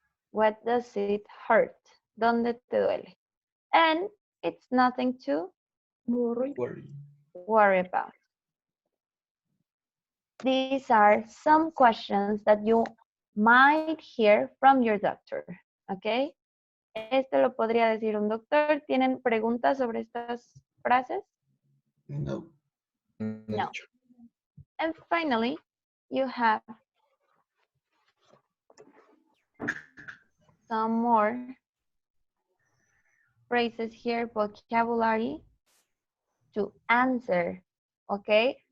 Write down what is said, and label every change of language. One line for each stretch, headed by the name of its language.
English: What does it hurt?
Spanish: ¿Dónde te duele?
English: And it's nothing to worry about. These are some questions that you might hear from your doctor. Okay.
Spanish: Esto lo podría decir un doctor. ¿Tienen preguntas sobre estas frases? No. No.
English: And finally, you have some more phrases here, vocabulary to answer, okay?